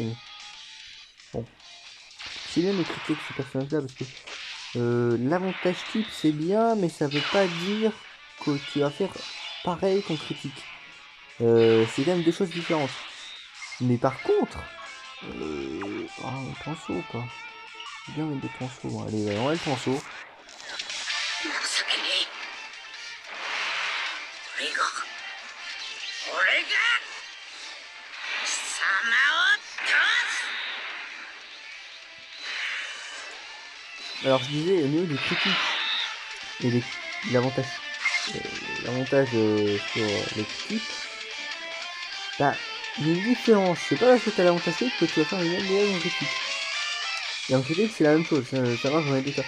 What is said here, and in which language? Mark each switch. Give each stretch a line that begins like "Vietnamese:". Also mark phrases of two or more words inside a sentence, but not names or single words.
French: Mais bon, c'est bien de critiquer ce personnage-là parce que l'avantage type, c'est bien, mais ça veut pas dire que tu vas faire pareil qu'on critique. C'est quand même deux choses différentes. Mais par contre, un pinceau ou pas? C'est bien mettre des pinceaux. Bon, allez, on va le pinceau.
Japanese: 情けねえ。俺が貴様を倒す。
French: Alors, je disais, au niveau des critiques et l'avantage euh, l'avantage sur les critiques, bah, il y a une différence. C'est pas parce que tu as l'avantage que tu vas faire les mêmes dégâts en critique. Et en critique, c'est la même chose. Ça marche dans les deux cas.